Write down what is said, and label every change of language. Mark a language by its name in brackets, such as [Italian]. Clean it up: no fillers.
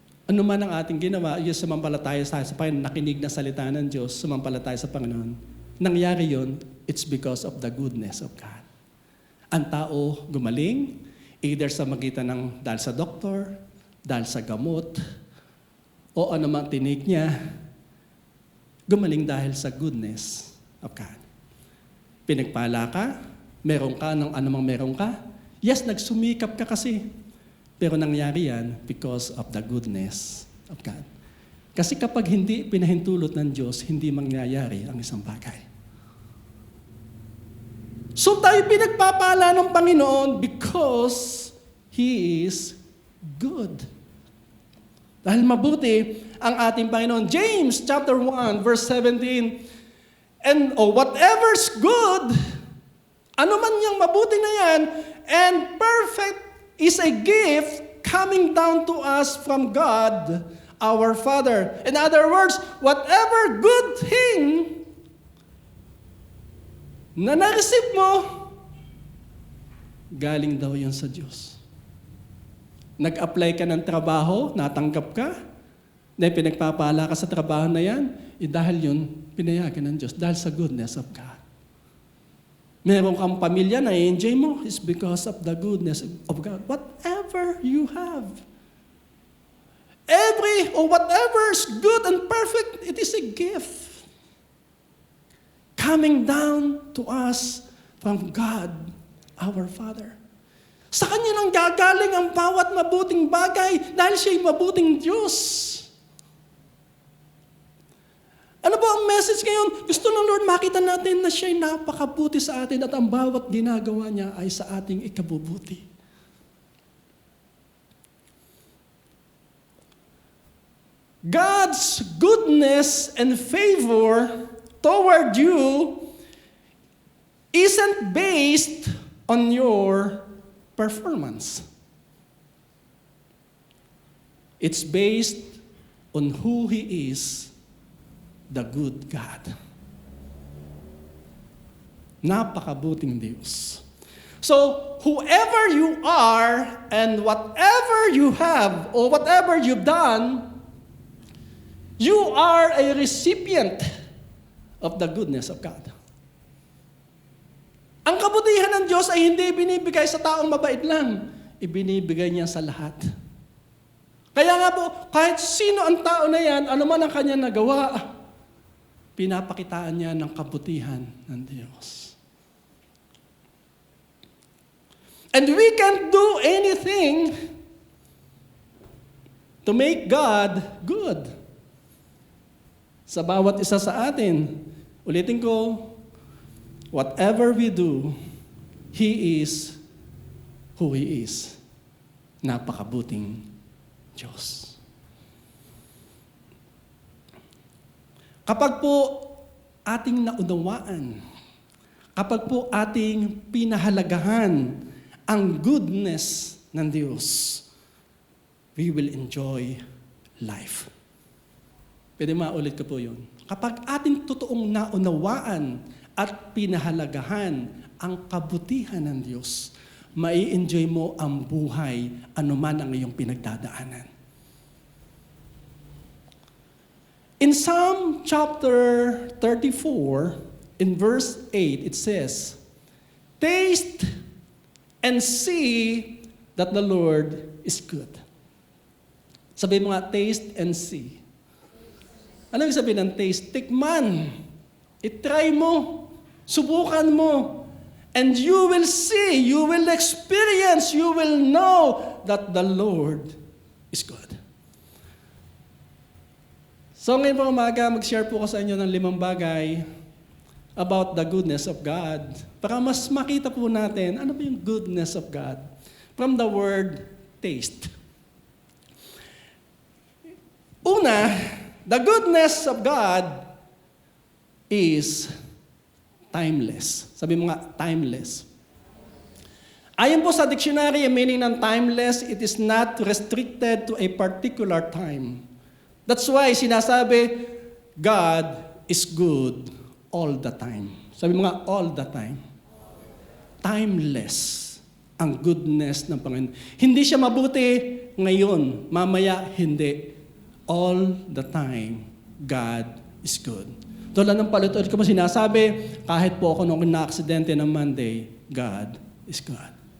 [Filipino] Ano man ang ating ginawa, yung sumampalataya tayo sa Panginoon, nakinig na salita ng Diyos, sumampalataya sa Panginoon. Nangyari yon, [English] it's because of the goodness of God. [Filipino] Ang tao gumaling, either sa magitan ng dahil sa doktor, dahil sa gamot, o ano mang tinig niya, gumaling dahil sa [English] goodness of God. [Filipino] Pinagpala ka, meron ka ng anumang meron ka. Yes, nagsumikap ka kasi. Pero nangyari yan [English] because of the goodness of God. [Filipino] Kasi kapag hindi pinahintulot ng Diyos, hindi mangyayari ang isang bagay. So tayo pinagpapala ng Panginoon [English] because He is good. [Filipino] Dahil mabuti ang ating Panginoon. [English] James chapter 1 verse 17. And whatever's good, [Filipino] ano man yung mabuti na yan, [English] and perfect is a gift coming down to us from God, our Father. In other words, whatever good thing [Filipino] na na-receive mo, galing daw yun sa Diyos. Nag-apply ka ng trabaho, natanggap ka, dahil pinagpapala ka sa trabaho na yan, dahil yun, pinayagan ng Diyos, dahil sa [English] goodness of God. [Filipino] Meron kang pamilya na enjoy mo, [English] is because of the goodness of God. Whatever you have, whatever is good and perfect, it is a gift coming down to us from God, our Father. [Filipino] Sa Kanya lang gagaling ang bawat mabuting bagay dahil Siya'y mabuting Diyos. [English] Ano po ang message ngayon? [Filipino] Gusto ng Lord makita natin na Siya'y napakabuti sa atin at ang bawat ginagawa niya ay sa ating ikabubuti. [English] God's goodness and favor toward you isn't based on your performance. It's based on who He is, the good God. [Filipino] Napakabuting Diyos. [English] So, whoever you are and whatever you have or whatever you've done, you are a recipient of the goodness of God. [Filipino] Ang kabutihan ng Diyos ay hindi binibigay sa taong mabait lang. Ibinibigay niya sa lahat. Kaya nga po, kahit sino ang tao na yan, ano man ang kanya nagawa, pinapakitaan niya ng kabutihan ng Diyos. [English] And we can't do anything to make God good. [Filipino] Sa bawat isa sa atin, ulitin ko, [English] whatever we do, He is who He is. [Filipino] Napakabuting Diyos. Kapag po ating naunawaan, kapag po ating pinahalagahan ang goodness ng Diyos, [English] we will enjoy life. [Filipino] Pwede maulit ko po yun. Kapag ating totoong naunawaan at pinahalagahan ang kabutihan ng Diyos, mai-enjoy mo ang buhay anuman ang iyong pinagdadaanan. [English] In Psalm chapter 34, in verse 8, it says, "Taste and see that the Lord is good." [Filipino] Sabihin mo nga, [English] taste and see. [Filipino] Ano yung sabihin ng taste? Tikman. I-try mo. Subukan mo. [English] And you will see, you will experience, you will know that the Lord is good. [Filipino] So ngayon po umaga, mag-share po ko sa inyo ng 5 bagay [English] about the goodness of God. [Filipino] Para mas makita po natin, ano ba yung [English] goodness of God? From the word taste. Una, the goodness of God is timeless. [Filipino] Sabi mo nga, timeless. Ayon po sa dictionary, ang meaning ng timeless, [English] it is not restricted to a particular time. That's why [Filipino] sinasabi, [English] God is good all the time. [Filipino] Sabi mo nga, [English] all the time. [Filipino] Timeless ang [English] goodness [Filipino] ng Panginoon. Hindi siya mabuti ngayon, mamaya hindi. [English] All the time, God is good. [Filipino] Tulad ng palit-ulit ko po sinasabi, kahit po ako nung na-aksidente ng Monday, [English] God is God.